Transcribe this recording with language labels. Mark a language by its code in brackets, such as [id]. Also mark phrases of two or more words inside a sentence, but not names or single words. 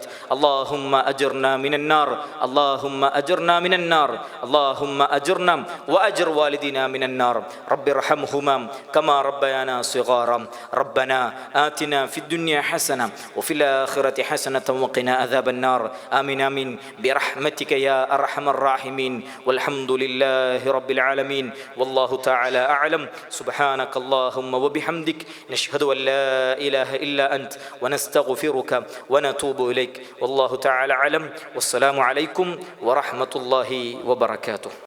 [ar] اللهم أجرنا من النار، اللهم أجرنا من النار، اللهم أجرنا وأجر والدينا من النار. رب ارحمهما كما ربياني صغيرا. ربنا آتنا في الدنيا حسنة وفي الآخرة حسنة وقنا عذاب النار. آمين آمين برحمتك يا أرحم الراحمين. والحمد لله رب العالمين والله تعالى أعلم. سبحانك اللهم وبحمدك نشهد أن لا إله إلا أنت ونستغفرك ونتوب إليك والله تعالى أعلم. والسلام عليكم ورحمة الله وبركاته.